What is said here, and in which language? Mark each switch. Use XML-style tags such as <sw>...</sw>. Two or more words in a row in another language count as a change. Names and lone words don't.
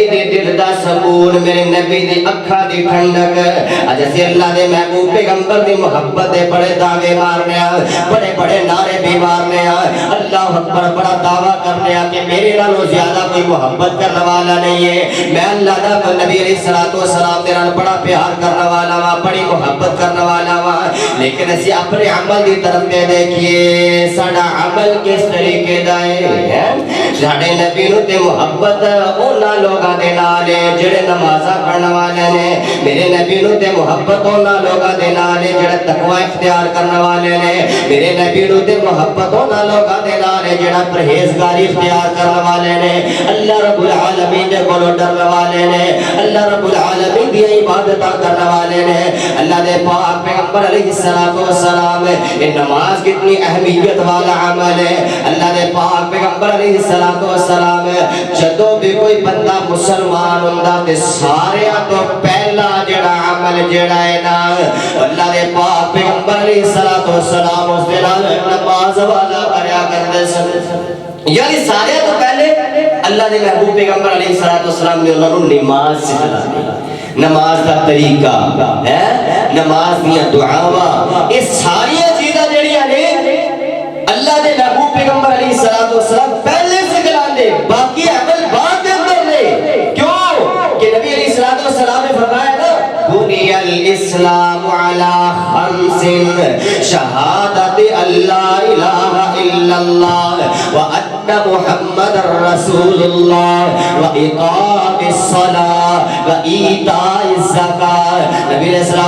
<pa>دے دل دا سکون میرے نبی دی اکھاں دی ٹھنڈک اج اسی اللہ دے محبوب پیغمبر دی محبت دے بڑے دعوے مارنے بڑے بڑے نعرے بھی مارنے</pa> <ar>اللہ اکبر</ar> <pa>بڑا دعویٰ کرنے کہ میرے نالوں زیادہ کوئی محبت کرنے والا نہیں ہے میں اللہ دا نبی علیہ السلام دے نال بڑا پیار کرنے والا ہاں بڑی محبت کرنے والا ہاں لیکن اسی اپنے عمل دی طرف تے دیکھیے ساڈا عمل کس طریقے دا ہے ساڈے نبی نوں تے محبت انہاں لوکاں دے نال ہے جڑے نمازاں پڑھن والے نے میرے نبی نوں تے محبت انہاں لوکاں دے نال ہے جڑے تقوی اختیار کرنے والے نے میرے نبی نوں تے محبت انہاں لوکاں دے نال ہے جڑا پرہیزگاری اختیار کرنے والے نے اللہ رب العالمین دے کولوں ڈرنے والے نے اللہ رب العالمین دی عبادتاں کرنے والے نے اللہ دے پاک پیغمبر علیہ السلام یہ نماز کتنی اہمیت والا عمل ہے اللہ دے پاک پیغمبر علیہ السلام جدوں بھی کوئی بندہ مسلمان ہوندا تے سارے تو پہلا جڑا عمل جڑا ہے نا اللہ دے پاک پیغمبر علیہ السلام اس دے نال نماز والا کریا کردے سن یعنی سارے تو پہلے اللہ دے محبوب پیغمبر علیہ السلام نے انہاں نوں نماز سکھلائی نماز دا طریقہ ہے نماز دیا دعاواں یہ ساری چیزاں جڑیاں نے اللہ دے محبوب پیغمبر علیہ السلام پہلے سکھلاندے باقی عمل بعد دے اندر نے کیوں کہ نبی علیہ السلام نے فرمایا نا</pa> <ar>بنی الاسلام علی خمس شہادت اللہ الہ الا اللہ وان محمد رسول اللہ واقام الصلاۃ وایتاء الزکات</ar> <pa>نبی علیہ السلام</pa>